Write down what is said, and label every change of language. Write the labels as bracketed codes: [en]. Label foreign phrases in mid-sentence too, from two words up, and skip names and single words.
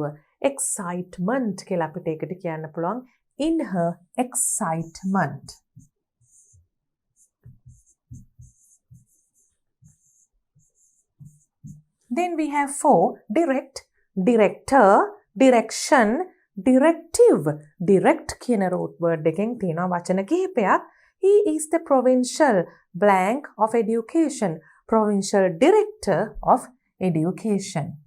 [si] Excitement කියලා අපිට ඒකට කියන්න පුළුවන්. [en] In her excitement. Then we have 4. Direct, director, direction, directive. [si] Direct කියන [en] root word [si] එකෙන් තියෙනවා වචන කිහිපයක්. [en] He is the provincial blank of education. Provincial director of education.